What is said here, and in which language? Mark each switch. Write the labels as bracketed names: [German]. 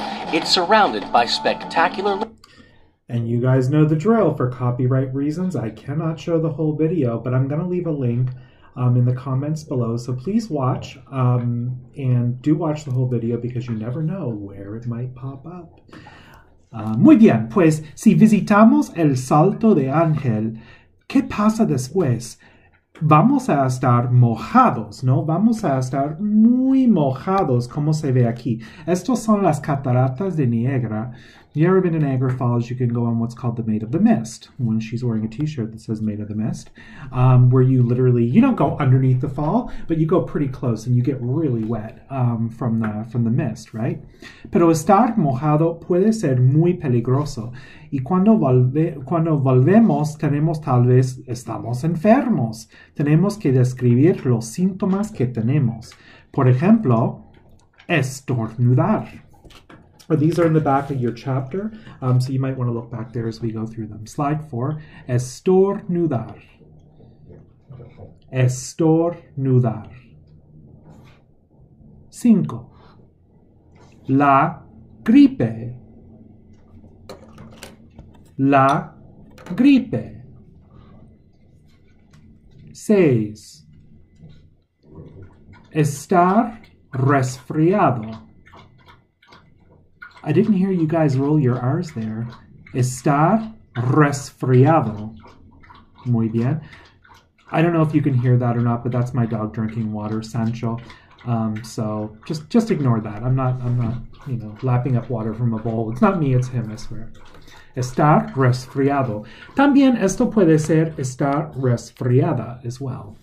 [English] It's surrounded by spectacular... And you guys know the drill. For copyright reasons, I cannot show the whole video, but I'm going to leave a link in the comments below. So please watch, and do watch the whole video because you never know where it might pop up. [Spanish] Muy bien, pues si visitamos el Salto de Ángel, ¿qué pasa después? Vamos a estar mojados, ¿no? Vamos a estar muy mojados, como se ve aquí. Estos son las cataratas de Niagara. [English] If you've ever been to Niagara Falls, you can go on what's called the Maid of the Mist, when she's wearing a t-shirt that says Maid of the Mist, where you literally, you don't go underneath the fall, but you go pretty close and you get really wet from the mist, right? [Spanish] Pero estar mojado puede ser muy peligroso. Y cuando volvemos, tal vez estamos enfermos. Tenemos que describir los síntomas que tenemos. Por ejemplo, estornudar. [English] These are in the back of your chapter, so you might want to look back there as we go through them. Slide 4, [Spanish] estornudar. Estornudar. 5. La gripe. La gripe. 6. Estar resfriado. [English] I didn't hear you guys roll your R's there. [Spanish] Estar resfriado. Muy bien. [English] I don't know if you can hear that or not, but that's my dog drinking water, Sancho. So just ignore that. I'm not, lapping up water from a bowl. It's not me, it's him, I swear. [Spanish] Estar resfriado. También esto puede ser estar resfriada [English] as well.